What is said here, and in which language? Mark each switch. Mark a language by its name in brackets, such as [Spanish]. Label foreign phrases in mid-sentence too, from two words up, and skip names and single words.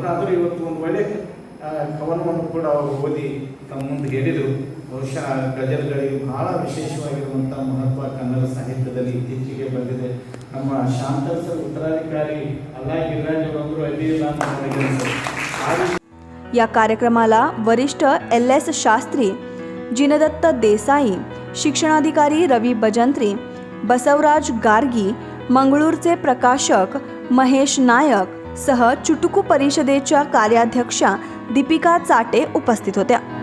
[Kannada] ಆದರೂ ಇವತ್ತು ಒಂದು ಒಳ್ಳೆಯ ಕವನವನ್ನು ಕೂಡ ಅವರು ಓದಿ ತಮ್ಮ ಮುಂದೆ ಹೇಳಿದರು. ಬಹುಶಃ ಗಜಲ್ಗಳಿಗೆ ಬಹಳ ವಿಶೇಷವಾಗಿರುವಂಥ ಮಹತ್ವ ಕನ್ನಡ ಸಾಹಿತ್ಯದಲ್ಲಿ ಇತ್ತೀಚೆಗೆ ಬಂದಿದೆ. ನಮ್ಮ ಶಾಂತಸರ್ ಉತ್ತರಾಧಿಕಾರಿ ಅಲ್ಲಾ ಗಿರಿರಾಜ್ ಅವರಂದ್ರು ಅಡ್ಡಿ ಇಲ್ಲ ಅಂತ ನನಗೆ. [Marathi] या कार्यक्रमाला वरिष्ठ LS शास्त्री, जिनदत्त देसाई, शिक्षणाधिकारी रवी बजंत्री, बसवराज गार्गी, मंगळूरचे प्रकाशक महेश नायक सह चुटुकू परिषदेच्या कार्याध्यक्षा दीपिका चाटे उपस्थित होत्या.